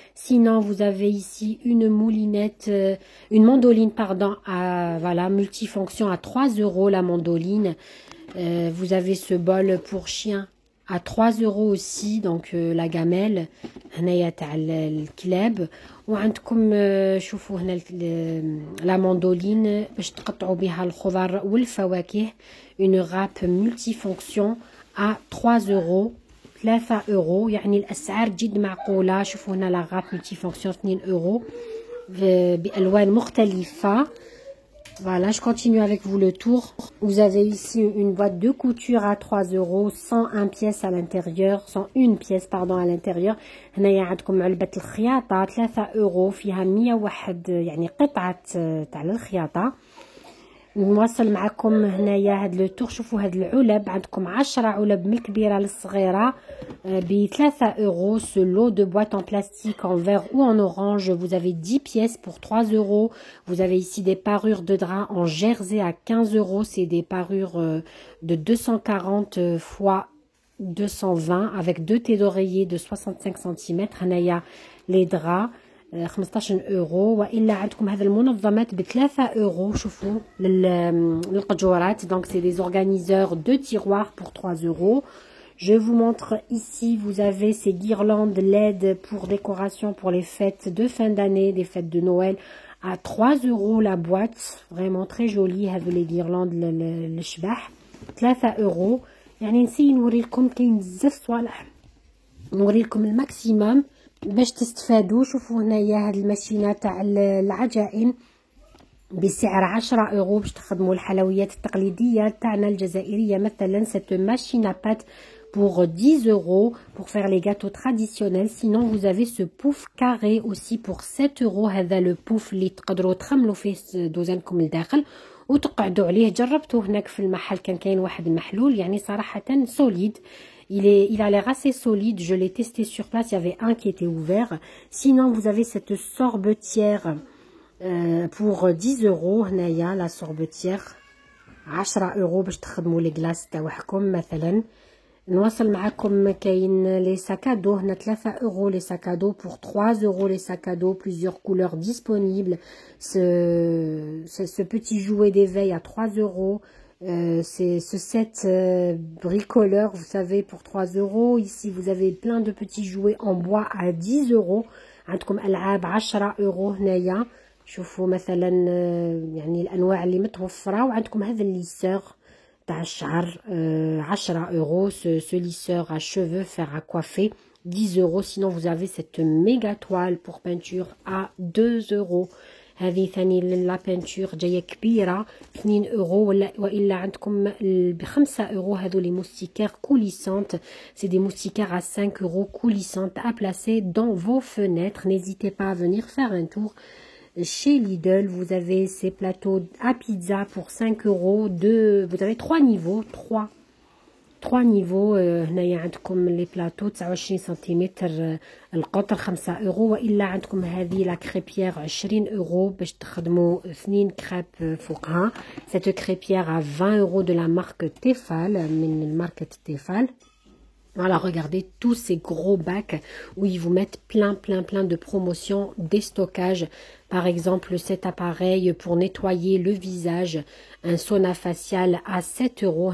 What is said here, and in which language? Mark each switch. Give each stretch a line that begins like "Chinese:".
French: Sinon, vous avez ici une moulinette, une mandoline, pardon, voilà, multifonction à 3 euros la mandoline. Vous avez ce bol pour chien à 3 euros aussi, donc la gamelle.
Arabic: هنايا تاع الكلاب. وعندكم شوفوا هنا la mandoline باش تقطعوا بها الخضر والفواكه.
French: Une râpe multifonction à 3 euros.
Arabic: 3 euros. يعني الأسعار جد معقولة. شوفوا هنا
French: la râpe multifonction
Arabic: 2 euros بألوان مختلفة.
French: Voilà, je continue avec vous le tour. Vous avez ici une boîte de couture à 3 euros, 101 pièces à l'intérieur, 101 pièces pardon à l'intérieur.
Arabic: هنايا عندكم علبة الخياطة 3 euros فيها 101 يعني قطعة تاع الخياطة. نواصل معكم هنايا هاد لو تور. شوفوا هاد العلب عندكم 10 علب من الكبيره للصغيره ب 3 euros.
French: Ce lot de boîte en plastique en vert ou en orange, vous avez 10 pièces pour 3 euros. Vous avez ici des parures de drap en jersey à 15 euros. C'est des parures de 240 fois 220 avec 2 têtes d'oreiller de 65 cm.
Arabic: هنايا les draps 15 اورو. والا عندكم هذا المنظمات ب 3 اورو. شوفوا للقجورات.
French: Donc c'est des organiseurs de tiroirs pour 3 euros. Je vous montre ici, vous avez ces guirlandes LED pour décoration pour les fêtes de fin d'année, des fêtes de Noël à 3 euros la boîte. Vraiment très jolie.
Arabic: هذو les guirlandes الشباح 3 euros. يعني نسي نوري لكم كاين بزاف صوالح. نوري لكم الماكسيموم باش تستفادوا. شوفوا هنايا هاد الماشينه تاع العجائن بسعر 10 euros باش تخدموا الحلويات التقليديه تاعنا الجزائريه.
French: مثلا cette machine à pâte pour 10 euros pour faire les gâteaux traditionnels. Sinon vous avez ce pouf carré aussi pour 7 euros.
Arabic: هذا لو بوف اللي تقدروا تخملوا فيه دوزانكم لداخل وتقعدوا عليه. جربته هناك في المحل كان كاين واحد المحلول يعني صراحه سوليد.
French: Il a l'air assez solide. Je l'ai testé sur place. Il y avait un qui était ouvert. Sinon, vous avez cette sorbetière pour 10 euros.
Arabic: هنايا la sorbetière 10 euros باش تخدموا لي كلاص تاعكم مثلا. نواصل معكم كاين لي ساكادو هنا 3 euros
French: les sacs à dos
Arabic: pour 3 euros les sacs à dos.
French: Plusieurs couleurs disponibles. Ce petit jouet d'éveil à 3 euros. C'est ce set bricoleur, vous savez, pour 3 euros. Ici, vous avez plein de petits jouets en bois à 10 euros. عندكم ألعاب 10 euros هنايا. شوفوا مثلا يعني الأنواع اللي متوفرة. وعندكم هذا الليسeur تاع الشعر 10 euros. Ce lisseur à cheveux, fer à coiffer 10 euros. Sinon, vous avez cette méga toile pour peinture à 2 euros.
Arabic: هذه ثاني لا بانتور جايه كبيره 2 euros. والا عندكم ب 5 euros هذو لي موستيكار كوليسانت.
French: سي دي موستيكار à 5 euros coulissantes à placer dans vos fenêtres. N'hésitez pas à venir faire un tour chez Lidl. Vous avez ces plateaux à pizza pour 5 euros. Vous avez 3 niveaux. 3 niveaux.
Arabic: هنايا عندكم لي بلاطو 29 سنتيمتر القطر 5 euros. والا عندكم هذه لا كريبيير 20 euros باش تخدموا 2 كريب فوقها.
French: cette crêpière à 20 euros de la marque Tefal
Arabic: من ماركة Tefal.
French: Voilà, regardez tous ces gros bacs où ils vous mettent plein de promotions, des stockages. Par exemple, cet appareil pour nettoyer le visage, un sauna facial à 7 euros.